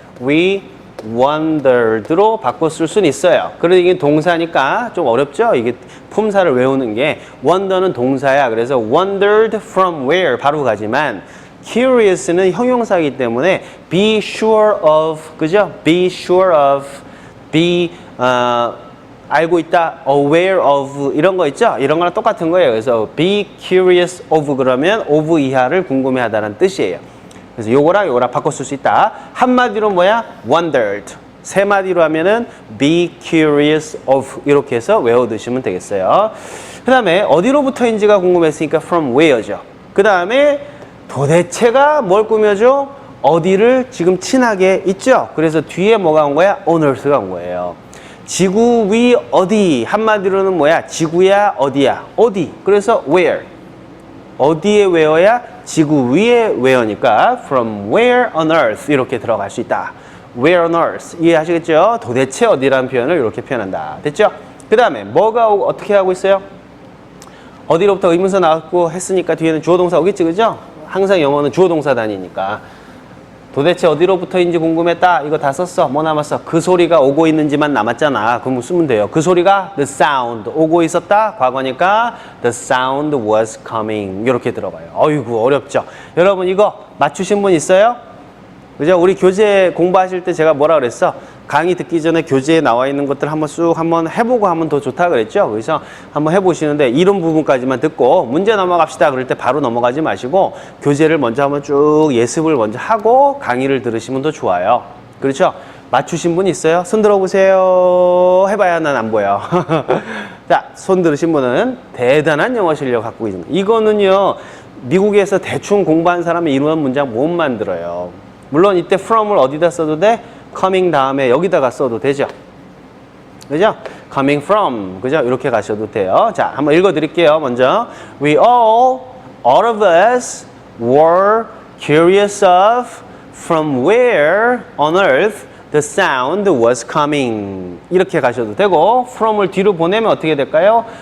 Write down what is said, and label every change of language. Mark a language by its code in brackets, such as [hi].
[en] We wondered [ko] 로 바꿔 쓸 수는 있어요. 그런데 이게 동사니까 좀 어렵죠? 이게 품사를 외우는 게. wonder는 동사야. 그래서 wondered from where 바로 가지만 curious는 형용사이기 때문에 be sure of, 그죠? be sure of, be 알고 있다, aware of 이런 거 있죠? 이런 거랑 똑같은 거예요. 그래서 be curious of 그러면 of 이하를 궁금해하다는 뜻이에요. 그래서 요거랑 바꿔 쓸 수 있다. 한마디로 뭐야? wondered. 세 마디로 하면은 be curious of 이렇게 해서 외워두시면 되겠어요. 그 다음에 어디로부터인지가 궁금했으니까 from where죠. 그 다음에 도대체가 뭘 꾸며줘? 어디를 지금 친하게 있죠? 그래서 뒤에 뭐가 온 거야? on earth가 온 거예요. 지구 위 어디? 한마디로는 뭐야? 지구야 어디야? 어디? 그래서 where. 어디에 where야? 지구 위에 where니까 [en] from where on earth [ko] 이렇게 들어갈 수 있다. where on earth 이해하시겠죠? 도대체 어디라는 표현을 이렇게 표현한다. 됐죠? 그 다음에 뭐가 어떻게 하고 있어요? 어디로부터 의문사 나왔고 했으니까 뒤에는 주어 동사 오겠지, 그죠? 항상 영어는 주어 동사 단위니까. 도대체 어디로부터인지 궁금했다. 이거 다 썼어. 뭐 남았어? 그 소리가 오고 있는지만 남았잖아. 그럼 쓰면 돼요. 그 소리가 the sound 오고 있었다. 과거니까 [en] the sound was coming [ko] 이렇게 들어가요. 어이구 어렵죠. 여러분 이거 맞추신 분 있어요? 그죠? 우리 교재 공부하실 때 제가 뭐라 그랬어? 강의 듣기 전에 교재에 나와 있는 것들 한번 쑥 한번 해보고 하면 더 좋다 그랬죠? 그래서 한번 해보시는데 이런 부분까지만 듣고 문제 넘어갑시다 그럴 때 바로 넘어가지 마시고 교재를 먼저 한번 쭉 예습을 먼저 하고 강의를 들으시면 더 좋아요. 그렇죠? 맞추신 분 있어요? 손 들어보세요. 해봐야 난 안 보여. 자, 손 들으신 분은 대단한 영어 실력 갖고 있는 거예요. 이거는요, 미국에서 대충 공부한 사람이 이런 문장 못 만들어요. 물론 이때 from을 어디다 써도 돼? coming 다음에 여기다가 써도 되죠. 그죠? coming from. 그죠? 이렇게 가셔도 돼요. 자, 한번 읽어 드릴게요. 먼저. [en] We all of us were curious of from where on earth the sound was coming. [ko] 이렇게 가셔도 되고, from을 뒤로 보내면 어떻게 될까요?